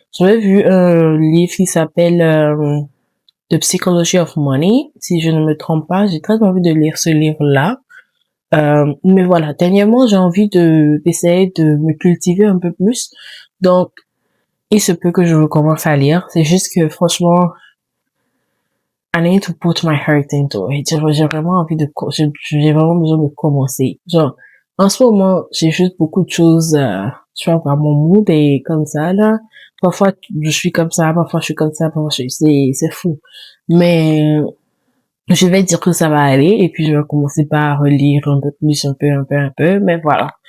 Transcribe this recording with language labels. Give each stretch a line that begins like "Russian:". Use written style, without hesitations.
French: J'avais vu un livre qui s'appelle The Psychology of Money. Si je ne me trompe pas, j'ai très envie de lire ce livre-là. Mais voilà, dernièrement, j'ai envie d'essayer de me cultiver un peu plus. Donc, il se peut que je recommence à lire. C'est juste que, franchement,
English: I need to put my heart into it.
French: J'ai vraiment j'ai vraiment besoin de commencer. Genre, en ce moment, j'ai juste beaucoup de choses, tu vas voir, mon mood est comme ça, là. Parfois, je suis comme ça, parfois je suis comme ça, parfois c'est fou. Mais, je vais dire que ça va aller et puis je vais commencer par relire un peu plus, un peu, mais voilà.